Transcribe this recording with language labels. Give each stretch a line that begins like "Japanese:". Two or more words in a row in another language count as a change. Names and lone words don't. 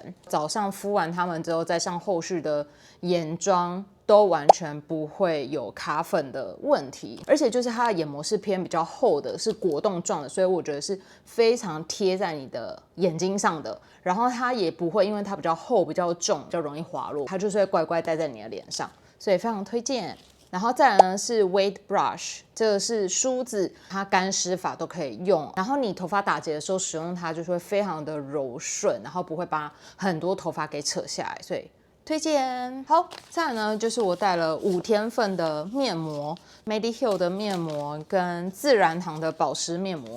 Chinese: 早上敷完它們之後，再上後續的眼妝，都完全不會有卡粉的問題，而且就是它的眼膜是偏比較厚的，是果凍狀的，所以我覺得是非常貼在你的眼睛上的。然後它也不會因為它比較厚、比較重，比較容易滑落，它就是會乖乖待在你的臉上，所以非常推薦。然後再來呢是 Wet Brush，這個是梳子，它乾濕髮都可以用。然後你頭髮打結的時候使用它，就是會非常的柔順，然後不會把很多頭髮給扯下來，所以推薦。好，再來呢就是我帶了5天份的面膜 ，Mediheal 的面膜跟自然堂的保濕面膜。